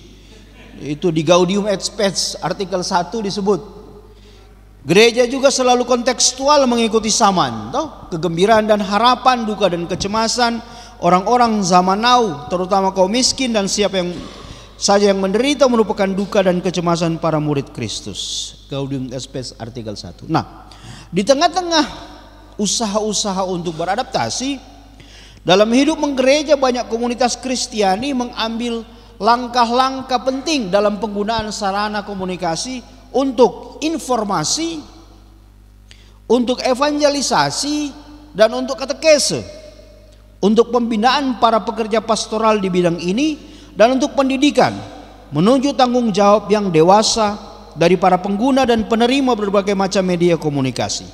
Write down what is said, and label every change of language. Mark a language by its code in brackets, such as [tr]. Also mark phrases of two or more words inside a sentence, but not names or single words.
[id] Itu di Gaudium et Spes artikel 1 disebut. Gereja juga selalu kontekstual mengikuti zaman, toh? Kegembiraan dan harapan, duka dan kecemasan orang-orang zaman now, terutama kaum miskin dan siapa yang saja yang menderita merupakan duka dan kecemasan para murid Kristus. Gaudium et Spes artikel 1. Nah, di tengah-tengah usaha-usaha untuk beradaptasi dalam hidup menggereja, banyak komunitas Kristiani mengambil langkah-langkah penting dalam penggunaan sarana komunikasi untuk informasi, untuk evangelisasi, dan untuk katekese, untuk pembinaan para pekerja pastoral di bidang ini, dan untuk pendidikan menuju tanggung jawab yang dewasa dari para pengguna dan penerima berbagai macam media komunikasi.